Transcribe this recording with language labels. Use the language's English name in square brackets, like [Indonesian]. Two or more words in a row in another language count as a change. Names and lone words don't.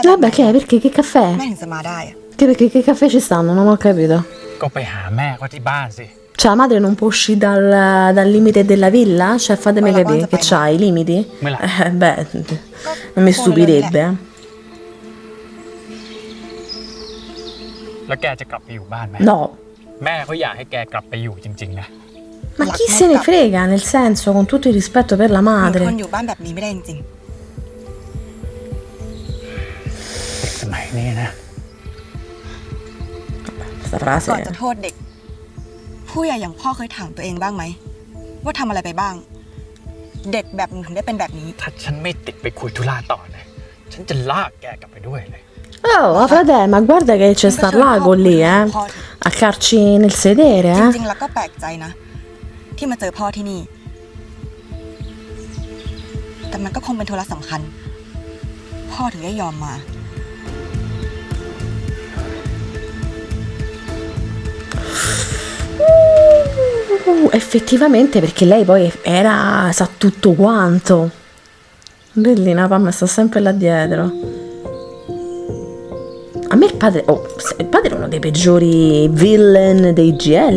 [Italian] Vabbè, che è? Perché? Che [Thai] แม่ [Italian] caffè? [Thai] ถึงจะมาได้อะ [Italian] Perché che caffè ci stanno? Non ho capito. [Thai] ก็ไปหาแม่เขาที่บ้านสิ [Italian] Cioè la madre non può uscire dal limite della villa? Cioè fatemi capire che c'ha i limiti? Me la- Beh, non mi stupirebbe. [Thai] แล้วแกจะกลับไปอยู่บ้านไหม [Italian] No. [Thai] แม่เขาอยากให้แกกลับไปอยู่จริงๆนะ [Italian] Ma chi se ne frega, nel senso, con tutto il rispetto per la [Thai] หนูท [Italian] madre. [Thai] นอยู่บ้านแบบนี้ไม่ได้จริง เด็กสมัยนี้นะ [Italian] Questa [Thai] ๆ ก่อน [Italian] frase. [Thai] จะโทษเด็ก ผู้ใหญ่อย่างพ่อเคยถามตัวเองบ้างไหม ว่าทำอะไรไปบ้าง เด็กแบบหนูถึงได้เป็นแบบนี้ ถ้าฉันไม่ติดไปคุยธุระต่อนะฉันจะลากแกกลับไปด้วยเลย [Italian] Oh, fratello, ma guarda che c'è sta l'ago lì, a carci nel sedere, [Thai] จริงๆ แล้วก็แปลกใจนะ ที่มาเจอพ่อที่นี่ แต่มันก็คงเป็นธุระสำคัญ พ่อถึงได้ยอมมา [Italian] Effettivamente, perché lei poi sa tutto quanto. Bellina, Pam sta sempre là dietro. A me il padre è uno dei peggiori villain dei GL,